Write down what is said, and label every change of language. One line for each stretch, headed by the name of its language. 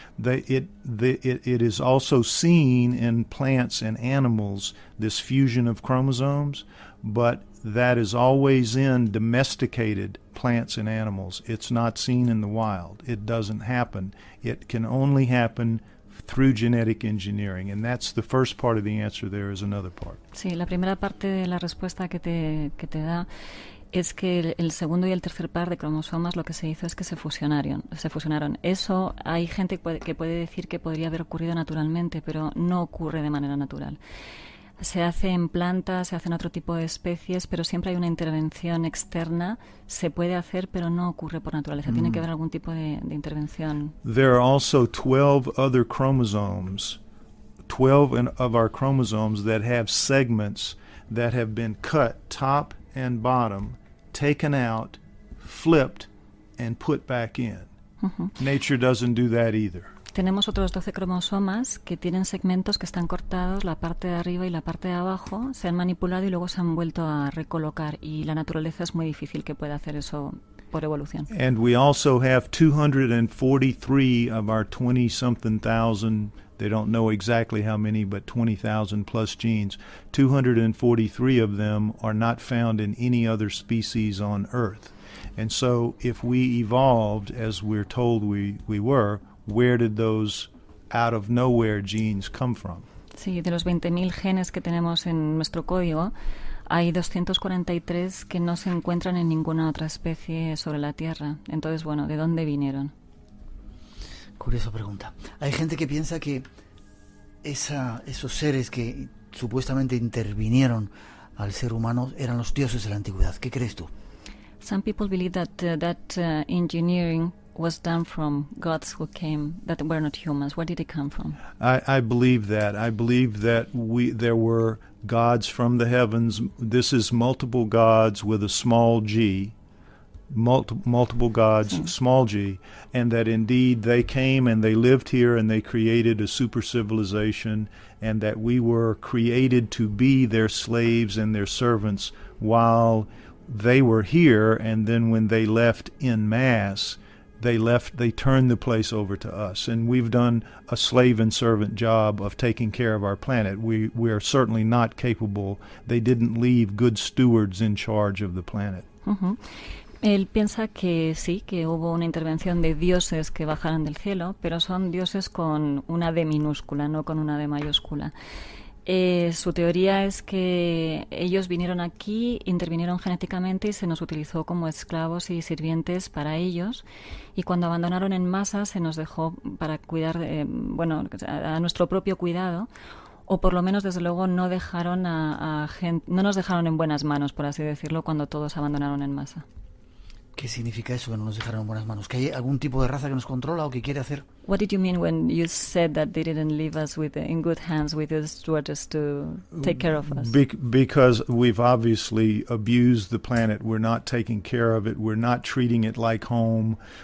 English: It is also seen in plants and animals, this fusion of chromosomes, but that is always in domesticated plants and animals. It's not seen in the wild. It doesn't happen. It can only happen through genetic engineering, and that's the first part of the answer. There is another part.
Spanish: Sí, la primera parte de la respuesta que te da es que el segundo y el tercer par de cromosomas lo que se hizo es que se fusionaron. Eso hay gente que puede decir que podría haber ocurrido naturalmente, pero no ocurre de manera natural. Se hace en plantas, se hace en otro tipo de especies, pero siempre hay una intervención externa. Se puede hacer, pero no ocurre por naturaleza. Tiene que haber algún tipo de intervención.
English: There are also 12 other chromosomes, 12 of our chromosomes that have segments that have been cut top and bottom, taken out, flipped, and put back in. Nature doesn't do that either.
Spanish: Tenemos otros 12 cromosomas que tienen segmentos que están cortados, la parte de arriba y la parte de abajo, se han manipulado y luego se han vuelto a recolocar, y la naturaleza es muy difícil que pueda hacer eso por evolución.
English: And we also have 243 of our 20-something thousand They don't know exactly how many, but 20,000 plus genes. 243 of them are not found in any other species on Earth. And so if we evolved as we're told we were, where did those out of nowhere genes come from?
Spanish: Sí, de los 20.000 genes que tenemos en nuestro código, hay 243 que no se encuentran en ninguna otra especie sobre la Tierra. Entonces, bueno, ¿de dónde vinieron? Curiosa pregunta. Hay gente que piensa que esos seres que supuestamente intervinieron al ser humano eran los dioses de la antigüedad. ¿Qué crees tú?
English: Some people believe that engineering was done from gods who came that were not humans. Where did it come from? I believe that. I believe that there were gods from the heavens. This is multiple gods with a small g. Multiple gods, small g, and that indeed they came and they lived here and they created a super civilization, and that we were created to be their slaves and their servants while they were here, and then when they left en masse, they turned the place over to us, and we've done a slave and servant job of taking care of our planet. We are certainly not capable. They didn't leave good stewards in charge of the planet. Uh-huh.
Spanish: Él piensa que sí, que hubo una intervención de dioses que bajaron del cielo, pero son dioses con una D minúscula, no con una D mayúscula. Su teoría es que ellos vinieron aquí, intervinieron genéticamente y se nos utilizó como esclavos y sirvientes para ellos, y cuando abandonaron en masa se nos dejó para cuidar, a nuestro propio cuidado, o por lo menos desde luego no dejaron no nos dejaron en buenas manos, por así decirlo, cuando todos abandonaron en masa. ¿Qué significa eso, que no nos dejaron en buenas manos? ¿Que hay algún tipo de raza que nos controla o que quiere hacer?
English: What did you mean when you said that they didn't leave us in good hands with the stewards to take care of us? Because we've obviously abused the planet. We're not taking care of it. We're not treating it like home.